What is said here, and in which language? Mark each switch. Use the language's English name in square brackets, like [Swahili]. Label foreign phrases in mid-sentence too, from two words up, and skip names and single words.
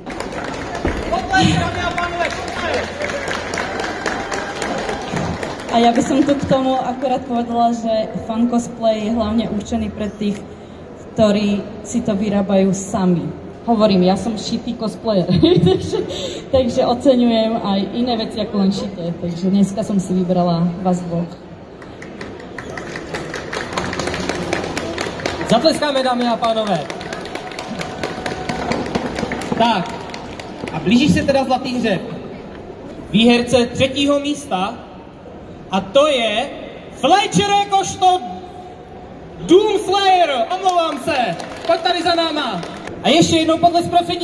[Slovak] A ja by som tu k tomu akorát povedala, že fan cosplay je hlavne určený pre tých, ktorí si to vyrábajú sami. Hovorím, ja som šitý cosplayer, takže oceňujem aj iné veci ako len šité. Takže dneska som si vybrala vás 2. [Czech] Zatleskáme, dámy a pánové. Tak, a blíží se teda zlatý hřeb. Výherce 3. místa, a to je Fletcher jakožto Doomslayer. Omlouvám se, pojď tady za náma. A ještě jednou potlesk pro 3.